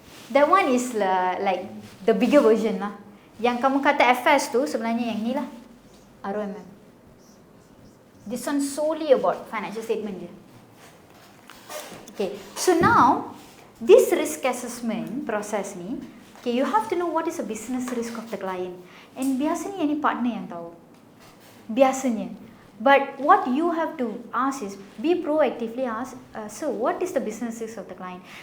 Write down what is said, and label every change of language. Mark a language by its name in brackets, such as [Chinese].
[English] That one is like the bigger version lah. [Malay] Yang kamu kata FS tu sebenarnya yang ni lah, ROMM. [English] This one solely about financial statement je. Okay, so now this risk assessment process ni, okay, you have to know what is the business risk of the client. [Malay] And biasanya yang ni partner yang tahu. Biasanya. [English] But what you have to ask is, be proactively ask, so what is the business risk of the client?